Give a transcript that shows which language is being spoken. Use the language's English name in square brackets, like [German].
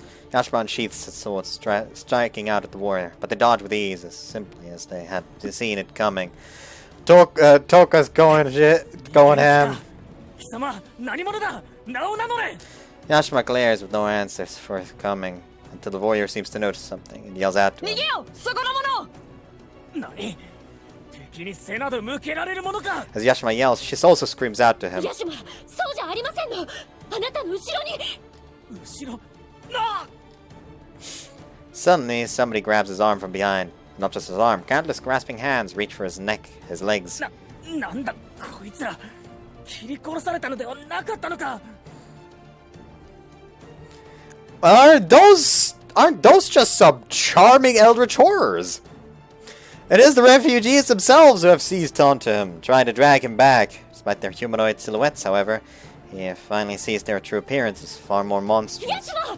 [English] Yashima unsheaths his sword, striking out at the warrior, but they dodge with ease, as simply as they had seen it coming. Toka's going ham. [Japanese] 貴様、何者だ？名を名乗れ。 [English] Yashima glares with no answers forthcoming until the warrior seems to notice something and yells out to him. [Japanese] 逃げよ、そこの者。何？敵に背など向けられるものか。 [English] As Yashima yells, she also screams out to him. [Japanese] ヤシマ、そうじゃありませんの。あなたの後ろに。後ろ。なあ。 [English] Suddenly, somebody grabs his arm from behind. Not just his arm, countless grasping hands reach for his neck, his legs. [Japanese] なんだこいつら。切り殺されたのではなかったのか。 [English] Aren't those just some charming eldritch horrors? It is the refugees themselves who have seized onto him, trying to drag him back. Despite their humanoid silhouettes, however, he finally sees their true appearance as far more monstrous.